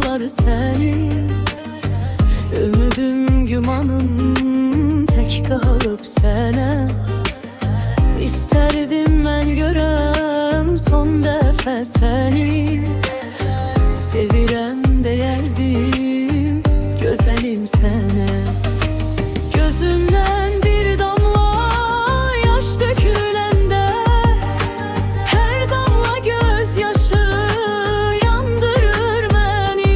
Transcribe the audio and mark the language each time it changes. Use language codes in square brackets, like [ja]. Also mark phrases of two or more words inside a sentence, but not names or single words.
[tr] seni. Ümidim, gümanım tek kalıp sene. İsterdim ben [az] görəm son dəfə [tr] seni. [az] Sevirəm deyərdim gözəlim sənə. Gözümdən bir damla yaş döküləndə, hər damla gözyaşı yandırır məni.